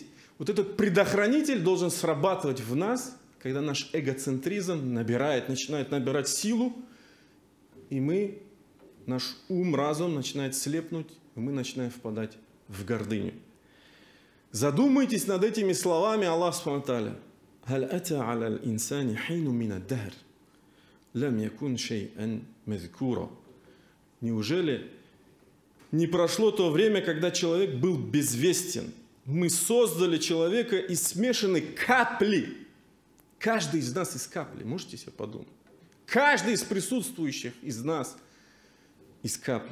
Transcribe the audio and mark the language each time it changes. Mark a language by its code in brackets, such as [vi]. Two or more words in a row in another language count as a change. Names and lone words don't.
[ru] Вот этот предохранитель должен срабатывать в нас, когда наш эгоцентризм начинает набирать силу, и наш ум, разум начинает слепнуть, и мы начинаем впадать в гордыню. Задумайтесь над этими словами [ar] الله سبحانه وتعالى. «هل أتى على الإنسان حين من الدهر لم يكن شيئا مذكورا». [ru] Неужели не прошло то время, когда человек был безвестен? Мы создали человека из смешанной капли. Каждый из нас из капли. Можете себе подумать? Каждый из присутствующих из нас из капли.